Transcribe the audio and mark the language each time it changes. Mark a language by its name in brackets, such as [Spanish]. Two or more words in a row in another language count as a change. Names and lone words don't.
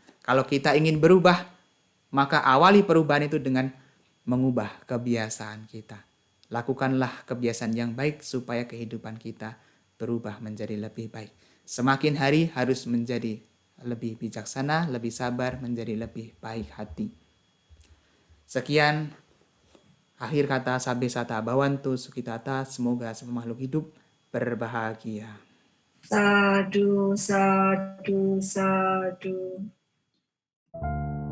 [Indonesian] Kalau kita ingin berubah, maka awali perubahan itu dengan mengubah kebiasaan kita. Lakukanlah kebiasaan yang baik supaya kehidupan kita berubah menjadi lebih baik. Semakin hari harus menjadi lebih bijaksana, lebih sabar, menjadi lebih baik hati. Sekian akhir kata [Pali] sabe sata bawantu sukitata, [Indonesian] semoga semua makhluk hidup berbahagia. [Pali] Sadu, sadu, sadu.